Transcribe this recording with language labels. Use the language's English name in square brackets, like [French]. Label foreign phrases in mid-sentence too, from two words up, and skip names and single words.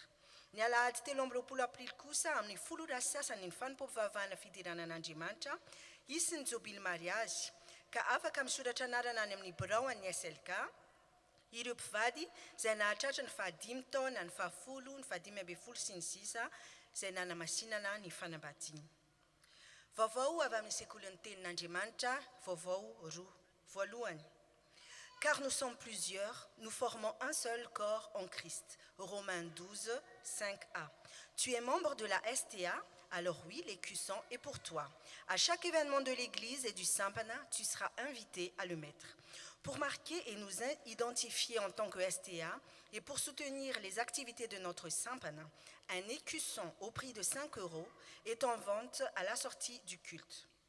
[Malagasy] Ny alahady 13 aprily kosa amin'ny 10 ora sy sasany ny fanompoam-pivavahana fidiranan'Andriamanitra, isy ny jobily mariazy, ka afaka misoratra anarana any amin'ny biraon'ny SLK ireo mpivady izay nahatratra ny 5 taona, ny 10, ny 15 sy ny sisa izay nanamasinana ny fanambadiana. Vaovao avy amin'ny sekolin'ny tenin'Andriamanitra, vaovao roa. Voalohany. [French] Car nous sommes plusieurs, nous formons un seul corps en Christ. Romains 12, 5a. Tu es membre de la STA, Alors oui, l'écusson est pour toi. À chaque événement de l'église et du Saint-Pana, tu seras invité à le mettre. Pour marquer et nous identifier en tant que STA et pour soutenir les activités de notre Saint-Pana, un écusson au prix de 5 € est en vente à la sortie du culte.